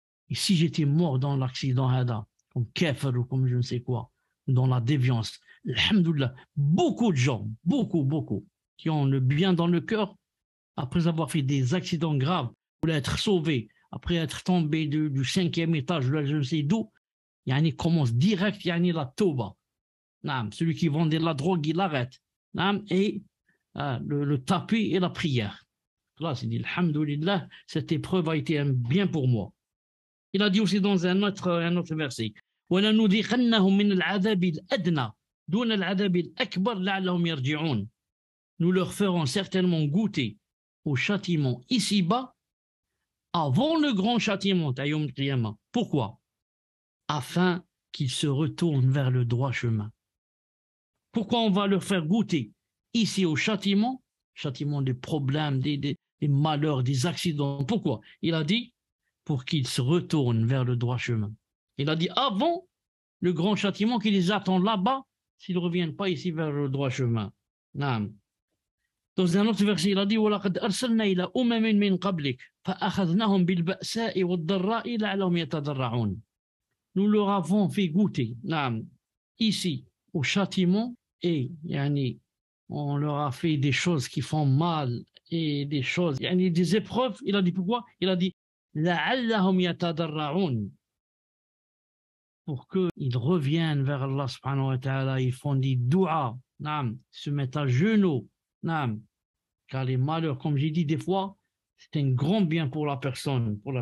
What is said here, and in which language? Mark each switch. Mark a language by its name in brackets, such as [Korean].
[French] Et si j'étais mort dans l'accident, comme kafir ou comme je ne sais quoi, dans la déviance, alhamdoulilah, beaucoup de gens, beaucoup, qui ont le bien dans le cœur, après avoir fait des accidents graves, voulaient être sauvés, après être tombés du cinquième étage, je ne sais d'où, il commence direct la tauba. Celui qui vendait la drogue, il arrête. Et le tapis et la prière. Là, c'est dit, alhamdoulilah, cette épreuve a été un bien pour moi. Il a dit aussi dans un autre verset, [Arabic] وَلَنُذِيقَنَّهُمْ مِنَ الْعَذَابِ الْأَدْنَى دُونَ الْعَذَابِ الْأَكْبَرِ لَعَلَّهُمْ يَرْجِعُونَ. [French] Nous leur ferons certainement goûter au châtiment ici-bas avant le grand châtiment, Yawm al-Qiyamah. Pourquoi? Afin qu'ils se retournent vers le droit chemin. Pourquoi on va leur faire goûter ici au châtiment des problèmes, des malheurs, des accidents? Pourquoi? Il a dit pour qu'ils se retournent vers le droit chemin. Il a dit avant le grand châtiment qui les attend là-bas s'ils ne reviennent pas ici vers le droit chemin. Naam. Dans un autre verset, il a dit [Arabic] وَلَقَدْ أَرْسَلْنَا إِلَى أُمَمٍ مِّن قَبْلِكَ فَأَخَذْنَاهُمْ بِالْبَأْسَاءِ وَالضَّرَّاءِ لَعَلَّهُمْ يَتَضَرَّعُونَ. [French] Nous leur avons fait goûter ici au châtiment et on leur a fait des choses qui font mal et des choses, des épreuves. Il a dit pourquoi? Il a dit [Arabic] لَعَلَّهُمْ يَتَضَرَّعُونَ, [French] pour qu'ils reviennent vers Allah subhanahu wa ta'ala, ils font des doua, se mettent à genoux, car les malheurs, comme j'ai dit des fois, c'est un grand bien pour la personne,